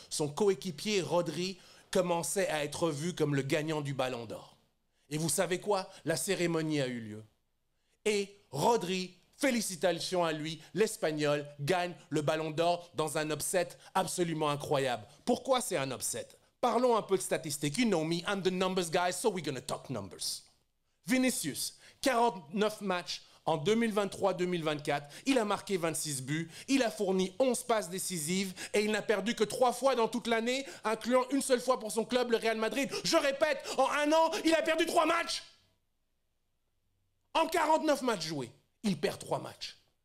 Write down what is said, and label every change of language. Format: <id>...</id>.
<fr>Son coéquipier, Rodri, commençait à être vu comme le gagnant du Ballon d'Or. Et vous savez quoi? La cérémonie a eu lieu. Et Rodri, félicitations à lui, l'Espagnol gagne le Ballon d'Or dans un upset absolument incroyable. Pourquoi c'est un upset? Parlons un peu de statistiques.</fr> <en>You know me, I'm the numbers guy, so we're gonna talk numbers.</en> <fr>Vinicius, 49 matchs en 2023-2024, il a marqué 26 buts, il a fourni 11 passes décisives et il n'a perdu que 3 fois dans toute l'année, incluant une seule fois pour son club, le Real Madrid. Je répète, en un an, il a perdu 3 matchs. En 49 matchs joués, il perd 3 matchs.</fr>